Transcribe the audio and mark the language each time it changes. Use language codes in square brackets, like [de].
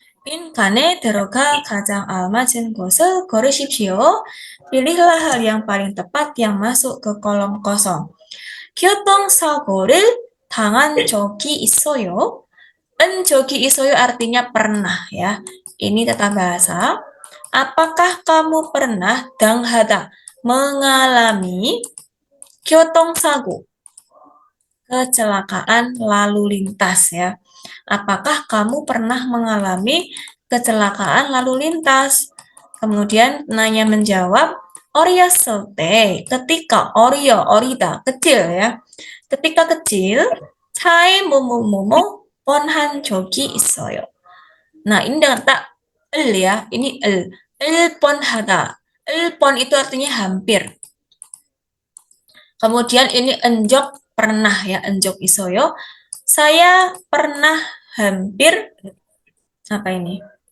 [ko] 빈칸에 들어가 가장 알맞은 곳을 고르십시오. [id] Pilihlah hal yang paling tepat yang masuk ke kolom kosong. [ko] 교통사고를 당한 적이 있어요. 적이 있어요 [id] artinya pernah ya. Ini tata bahasa. Apakah kamu pernah 당하다 mengalami 교통사고 kecelakaan lalu lintas ya. Apakah kamu pernah mengalami kecelakaan lalu lintas? Kemudian nanya menjawab, [ko] 어렸을 때, [id] ketika, orida, kecil ya. Ketika kecil, [ko] 차에 뭐뭐뭐뭐 뻔한 적이 있어요. [id] Nah, ini dengan tak ya, ini 뻔하다. 뻔 itu artinya hampir. Kemudian ini enjok pernah ya, enjok isoyo. Saya pernah hampir apa ini?